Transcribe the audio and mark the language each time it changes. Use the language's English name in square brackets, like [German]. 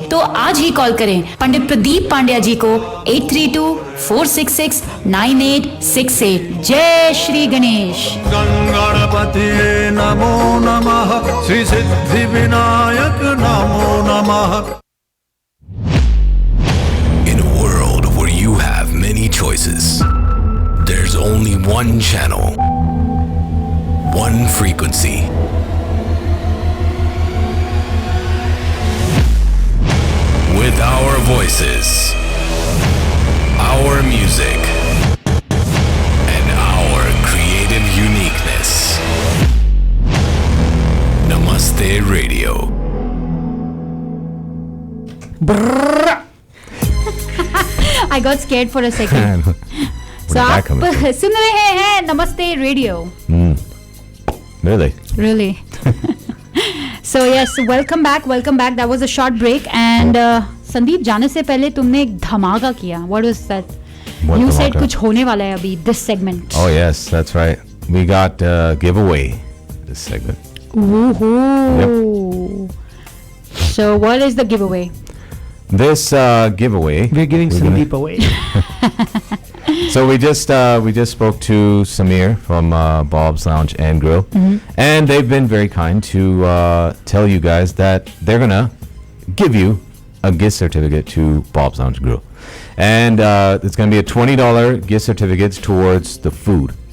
[Hindi] तो आज ही कॉल करें पंडित प्रदीप पांड्या जी को 832-466-9868। जय श्री गणेश। गणपति नमो नमः, श्री सिद्धि विनायक नमो नमः। [English] In a world where you have many choices, there's only one channel, one frequency. With our voices, our music, and our creative uniqueness. Namaste Radio. I got scared for a second. [Hindi] So आप सुन रहे हैं नमस्ते radio. [English] Really? So yes, welcome back. That was a short break. [Hindi] And Sandeep, जाने से पहले तुमने एक धमाका किया. [English] What was that? You said [Hindi] कुछ होने वाला है अभी [English] this segment. Oh yes, that's right. We got giveaway this segment. Woohoo! Yep. So what is the giveaway? This giveaway. We're giving Sandeep away. So we just spoke to Samir from Bob's Lounge and Grill, and they've been very kind to tell you guys that they're gonna give you a gift certificate to Bob's Lounge Grill, and it's gonna be a $20 gift certificate towards the food.